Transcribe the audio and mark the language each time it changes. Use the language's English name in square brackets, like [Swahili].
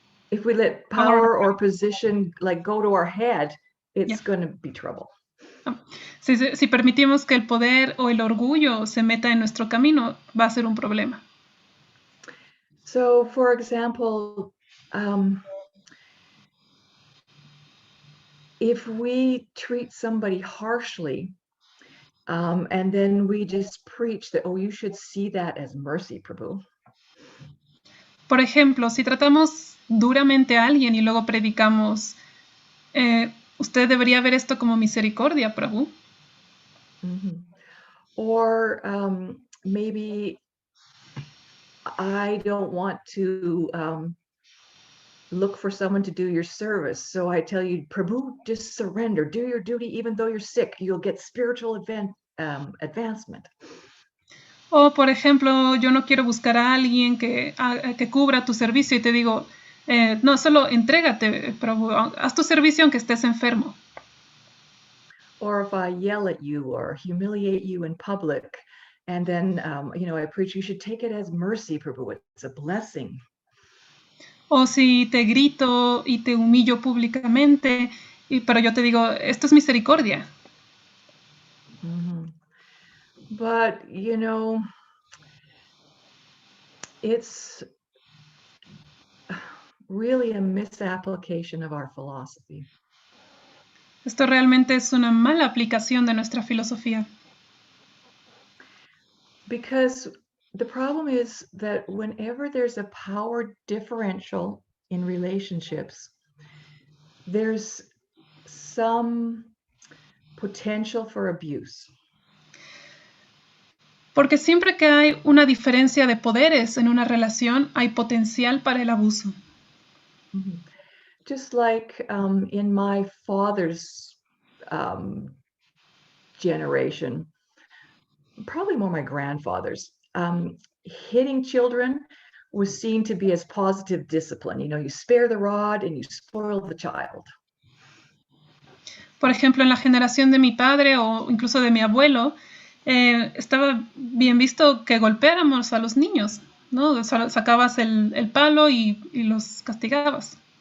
[English] if we let power or position go to our head, it's going to be trouble. [Spanish] Si permitimos que el poder o el orgullo se meta en nuestro camino, va a ser un problema. [English] So, for example, if we treat somebody harshly, and then we just preach that, you should see that as mercy, Prabhu. [Spanish] Por ejemplo, si tratamos duramente a alguien y luego predicamos, usted debería ver esto como misericordia, Prabhu. Mm-hmm. [English] Or maybe I don't want to look for someone to do your service. So I tell you, Prabhu, just surrender, do your duty, even though you're sick, you'll get spiritual advancement. [Spanish] O, por ejemplo, yo no quiero buscar a alguien que cubra tu servicio y te digo, no, solo entrégate, Prabhu, haz tu servicio aunque estés enfermo. [English] Or if I yell at you or humiliate you in public, and then, I preach, you should take it as mercy, Prabhu, it's a blessing. [Spanish] O si te grito y te humillo públicamente, pero yo te digo, esto es misericordia. Mm-hmm. [English] But, it's really a misapplication of our philosophy. [Spanish] Esto realmente es una mala aplicación de nuestra filosofía. [English] Because the problem is that whenever there's a power differential in relationships, there's some potential for abuse. [Spanish] Porque siempre que hay una diferencia de poderes en una relación, hay potencial para el abuso. Mm-hmm. [English] Just like in my father's generation, probably more my grandfather's, hitting children was seen to be as positive discipline. You spare the rod and you spoil the child. [Spanish] Por ejemplo, en la generación de mi padre o incluso de mi abuelo, estaba bien visto que golpeáramos a los niños, ¿no? Sacabas el palo y los castigabas.